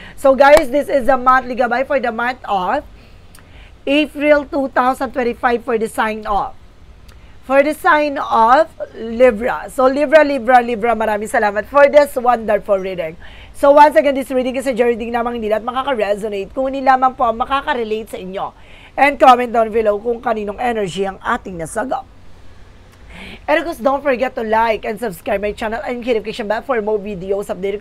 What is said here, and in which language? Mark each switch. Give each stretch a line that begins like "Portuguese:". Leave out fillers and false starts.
English: So guys, this is the monthly gabay for the month of April 2025 for the sign of. For the sign of Libra. So Libra,
Filipino: maraming salamat
English: for this wonderful reading. So once again, this reading is a reading
Filipino: lamang hindi lahat makaka-resonate. Kung hindi lamang po makaka-relate sa inyo.
English: And comment down below
Filipino: kung kaninong energy ang ating nasagap.
English: And of course, don't forget to like and subscribe my channel and notification bell for more videos update.